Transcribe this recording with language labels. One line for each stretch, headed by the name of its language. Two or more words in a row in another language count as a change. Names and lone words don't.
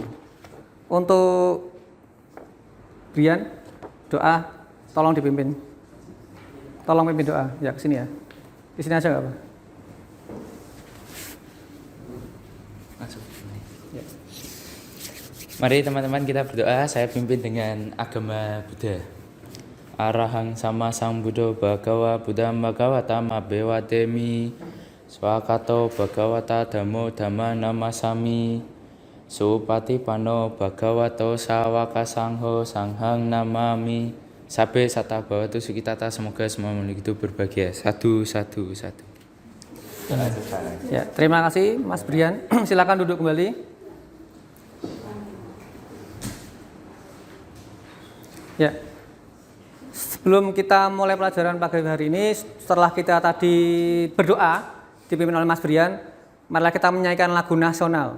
Indonesian: Untuk Brian, doa, tolong dipimpin. Tolong pimpin doa, ya kesini ya. Di sini aja nggak apa. Ya. Mari teman-teman kita berdoa. Saya pimpin dengan agama Buddha.
Pali: Arahang sama sang Buddha Bhagawa Buddha Bhagawata Mabewatemi Swakato Bhagawata Dhammo Dhamma Namasami Supati Pano Bhagavato Sawaka Sangho Sanghang Namami Sabe Sata Bhawatu Sukitata.
Indonesian: Semoga semua makhluk hidup berbahagia. Satu. Ya, terima kasih Mas Brian. Silakan duduk kembali. Ya. Sebelum kita mulai pelajaran pagi hari ini, setelah kita tadi berdoa dipimpin oleh Mas Brian, marilah kita menyanyikan lagu nasional.